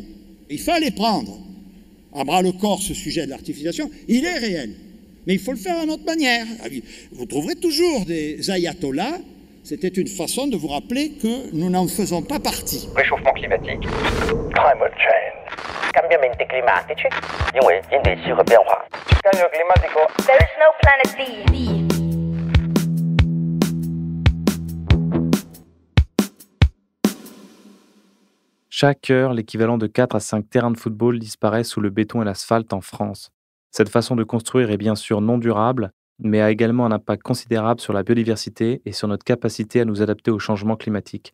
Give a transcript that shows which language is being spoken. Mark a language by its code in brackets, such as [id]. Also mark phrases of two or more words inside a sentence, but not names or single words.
[fr] Il fallait prendre à bras-le-corps ce sujet de l'artificialisation. Il est réel, mais il faut le faire à notre manière. Vous trouverez toujours des ayatollahs. C'était une façon de vous rappeler que nous n'en faisons pas partie. Réchauffement climatique. [en] Climate change. [it] Cambiamenti climatici. [zh] 因为因地气候变化。 [es] Cambio climatico. [en] There is no planet B. [fr] Chaque heure, l'équivalent de 4 à 5 terrains de football disparaît sous le béton et l'asphalte en France. Cette façon de construire est bien sûr non durable, mais a également un impact considérable sur la biodiversité et sur notre capacité à nous adapter au changement climatique.